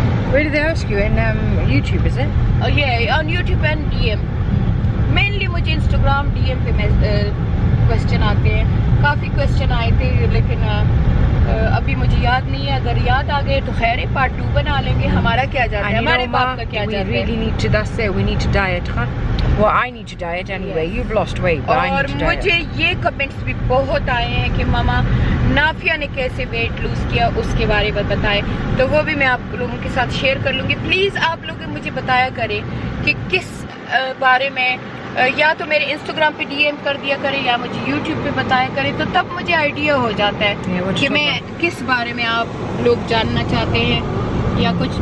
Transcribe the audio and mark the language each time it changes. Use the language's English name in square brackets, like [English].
[English] Where did they ask you? In YouTube, is it? yeah, on YouTube and DM. [Urdu] Mainly مجھے Instagram DM پہ question آتے ہیں. کافی question آئے تھے لیکن ابھی مجھے یاد نہیں ہے. اگر یاد آ گئے تو خیر ہے, پارٹ 2 بنا لیں گے. ہمارا کیا جاتا ہے, ہمارے باپ کا کیا جاتا ہے. [English] We really need to, that's it, we need to diet, huh? Well, I need to diet anyway. You've lost weight, but I [Urdu] اور [English] need to diet. [Urdu] مجھے یہ کمنٹس بھی بہت آئے ہیں کہ ماما نافیہ نے کیسے ویٹ لوز کیا, اس کے بارے میں بتائیں. تو وہ بھی میں آپ لوگوں کے ساتھ شیئر کر لوں گی. پلیز آپ لوگ مجھے بتایا کریں کہ کس بارے میں, یا تو میرے انسٹاگرام پہ DM کر دیا کریں یا مجھے یوٹیوب پہ بتایا کریں, تو تب مجھے آئیڈیا ہو جاتا ہے کہ میں کس بارے میں آپ لوگ جاننا چاہتے ہیں یا کچھ.